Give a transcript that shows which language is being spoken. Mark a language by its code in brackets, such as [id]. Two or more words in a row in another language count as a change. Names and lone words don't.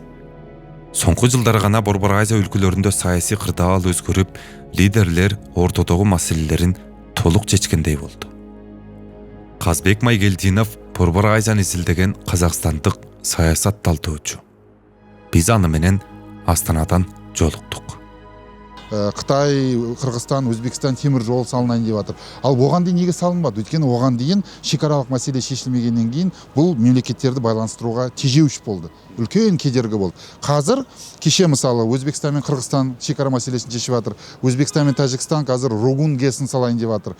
[ky] Соңку жылдары гана Борбор Азия өлкөлөрүндө саясий кырдаал өзгөрүп, лидерлер ортодогу маселелерин толук чечкендей болду. Казбек Майгелдинов Борбор Азияны изилдеген казакстандык саясат талдоочу. Биз аны менен Астанадан жолуктук. Кытай, Кыргызстан, Өзбекстан темир жол салынайын деп атыр. [kk] Ал оған дейін неге салынбады? Өйткені оған дейін шекаралық мәселе шешілмегеннен кейін бұл мемлекеттерді байланыстыруға тежеуіш болды. Үлкен кедергі болды. Қазір кеше мысалы Өзбекстан мен Кыргызстан шекара мәселесін шешіп жатыр. Өзбекстан мен Тәжікстан қазір Рогун ГЭСін салайын деп жатыр.